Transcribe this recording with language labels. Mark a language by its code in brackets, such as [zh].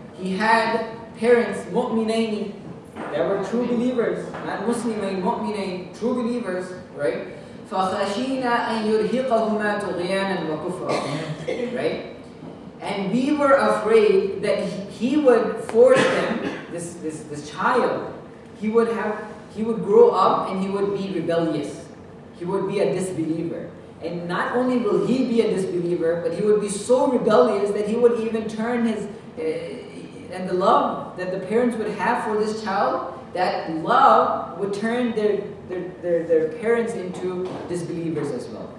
[en] He had parents, مُؤْمِنَيْنِ, that were true believers, not Muslimain, mu'minain, true believers, right? [ar] فَخَشِينَ أَن يُرْهِقَهُمَا طُغْيَانًا وَكُفْرًا, [en] right? And we were afraid that he would force them, this child, he would grow up and he would be rebellious. He would be a disbeliever. And not only will he be a disbeliever, but he would be so rebellious that he would even turn and the love that the parents would have for this child, that love would turn their parents into disbelievers as well.